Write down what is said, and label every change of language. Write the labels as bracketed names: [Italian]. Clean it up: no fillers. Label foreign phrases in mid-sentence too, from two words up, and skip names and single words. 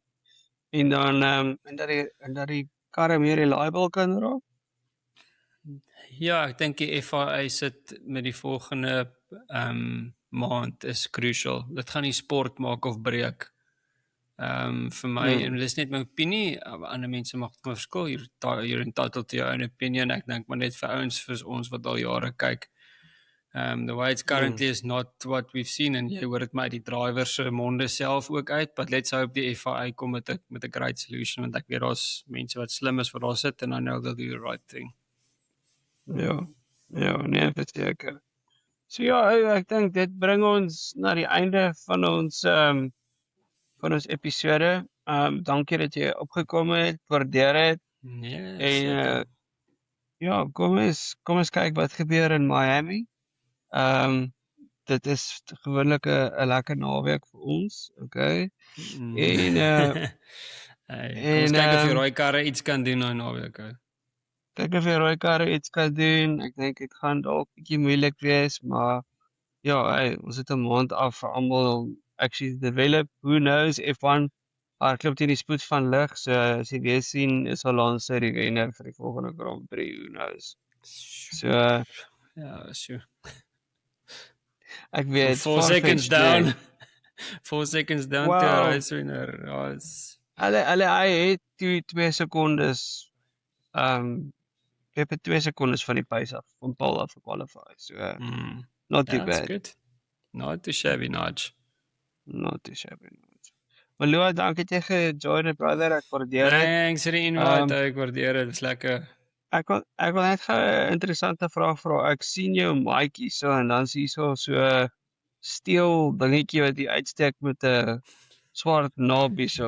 [Afrikaans] En dan en dat die karre meer reliable kan raak. Ja, ek dink die FIA sit met die volgende maand is crucial. Dit gaan die sport maak of breek. Vir my, en dit is net my opinie, ander mense mag maar verskil, [English] you're entitled to your own opinion. [Afrikaans] Ek dink maar net vir ons wat al jare kyk. [English] The way it's currently is not what we've seen, [Afrikaans] en jy hoor dit my die drivers se monde self ook uit, [English] but let's hope [Afrikaans] die FIA kom met 'n [English] great solution, [Afrikaans] want ek weet daar's mense wat slim is wat daar sit, [English] and I know they'll do the right thing. [Afrikaans] Ja, nee, verseker. So ja, ek dink dit bring ons na die einde van ons episode. Dankie dat jy opgekom het, waardeer dit. Nee, en ja, kom ons kyk wat gebeur in Miami. dit is gewoonlik 'n lekker naweek vir ons, okay? Mm. En Hey, kom ons en kyk of die rooi karre iets kan doen nou naweek. kyk of die rooi karre iets kan doen. Ek dink dit gaan dalk bietjie moeilik wees, maar ja, hey, ons het 'n maand af vir almal om [English] actually to develop. Who knows [Afrikaans] F1 hardloop teen die spoed van lig. So as jy weer sien is Alonso die wenner vir die volgende Grand Prix. [English] Who knows? So [Afrikaans] Ja, sure. ek [English] From [Afrikaans] weet [English] 4 seconds [Afrikaans] far-fetched, [English] down. [Afrikaans] man. [English] 4 seconds down to a Wow. race winner. [Afrikaans] Ja, is Hy het 2 sekondes het 2 sekondes van die pace af van Paul af gekwalify. [English] So not too yeah, that's bad. good. Not too shabby, Nudge. Not too shabby. [Afrikaans] Maar Lua, dankie dat jy gejoin het, brother. Ek waardeer dit. Thanks vir die invite. Ek waardeer dit. Dis lekker. Ek wil net 'n interessante vraag vra. Ek sien jou mic hierso en dan is hier so steel dingetjie wat jy uitsteek met 'n swart knob hierso.